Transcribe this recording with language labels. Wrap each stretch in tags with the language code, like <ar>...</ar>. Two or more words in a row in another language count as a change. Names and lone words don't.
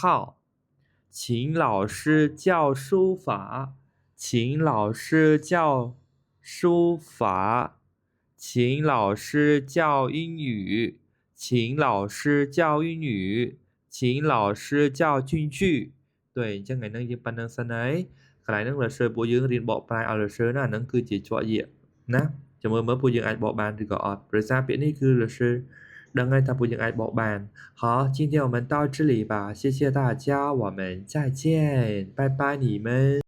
<zh>请老师教书法请老师教书法请老师教英语请老师教英语请老师教京剧对</zh> <km>អញ្ចឹងថ្ងៃនេះយើងប៉ុណ្្នឹងសិនហើយកន្លែងហ្នឹងលោកសើពួកយើងរៀនបកប្រែឲ្យលោកសើណាហ្នឹងគឺជាជាប់យាណាចាំមើលពួកយើងអាចបកបានឬក៏អត់ព្រោះសារពាក្យនេះគឺលោកសើដឹងហើយថាពួកយើងអាចបកបាន</km> <zh>好今天我们到这里吧谢谢大家我们再见拜拜你们</zh>